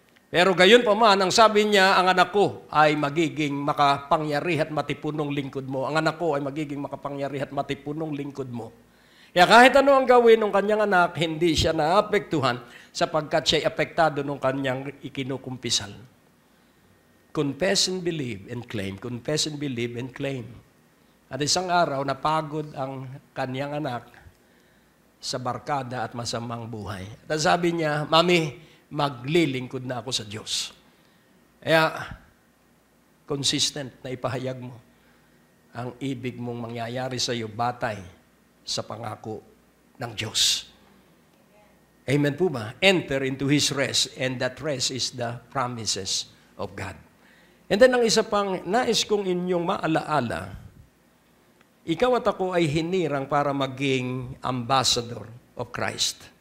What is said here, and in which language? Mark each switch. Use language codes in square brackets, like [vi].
[tl] Pero gayon pa man, ang sabi niya, ang anak ko ay magiging makapangyari at matipunong lingkod mo. Ang anak ko ay magiging makapangyari at matipunong lingkod mo. Kaya kahit ano ang gawin ng kanyang anak, hindi siya naapektuhan sapagkat siya'y apektado ng kanyang ikinukumpisal. [en] Confess and believe and claim. Confess and believe and claim. [tl] At isang araw, napagod ang kanyang anak sa barkada at masamang buhay. At sabi niya, Mami, maglilingkod na ako sa Diyos. Kaya, consistent na ipahayag mo ang ibig mong mangyayari sa iyo batay sa pangako ng Diyos. Amen po ba? [en] Enter into His rest, and that rest is the promises of God. [tl] And then ang isa pang nais kong inyong maalaala, ikaw at ako ay hinirang para maging ambassador of Christ.